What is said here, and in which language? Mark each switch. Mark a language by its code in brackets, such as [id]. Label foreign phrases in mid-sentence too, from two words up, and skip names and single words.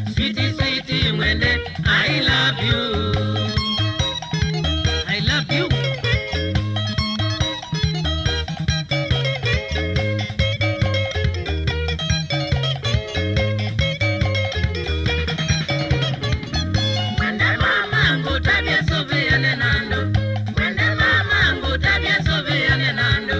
[en] Sweetie sweetie mwende, I love you. I love you. [kam] Mwende mama ngutabia sovea nenando. Mwende mama ngutabia sovea nenando.